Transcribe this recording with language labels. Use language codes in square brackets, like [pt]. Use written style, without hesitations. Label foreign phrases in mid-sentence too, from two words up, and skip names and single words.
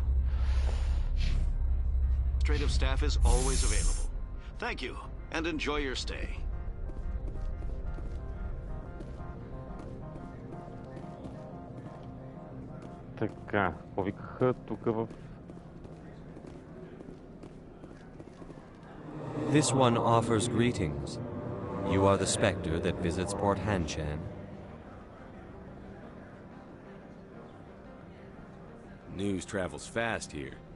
[en] Administrative staff is always available. Thank you, and enjoy your stay. [bg] Така, повикаха тук в... [en] This one offers greetings. You are the specter that visits Port Hanshan. News travels fast here.